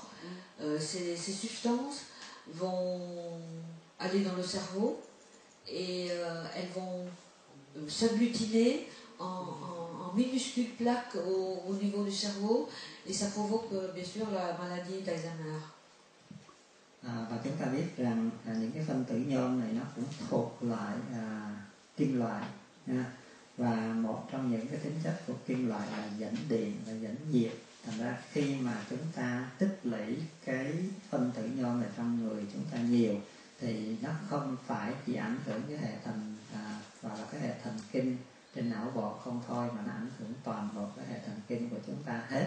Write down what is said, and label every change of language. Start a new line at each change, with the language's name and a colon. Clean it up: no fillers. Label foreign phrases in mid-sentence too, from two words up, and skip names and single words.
French: Ces substances vont aller dans le cerveau et elles vont s'agglutiner en minuscules plaques au niveau du cerveau, et ça provoque bien sûr la maladie d'Alzheimer.
Vietnamese: Và chúng ta biết rằng những cái phân tử nhôm này nó cũng thuộc loại kim loại, và một trong những cái tính chất của kim loại là dẫn điện và dẫn nhiệt. Thành ra khi mà chúng ta tích lũy cái phân tử nhôm này trong người chúng ta nhiều thì nó không phải chỉ ảnh hưởng cái hệ gọi là cái hệ thần kinh trên não bộ không thôi, mà nó ảnh hưởng toàn bộ cái hệ thần kinh của chúng ta hết.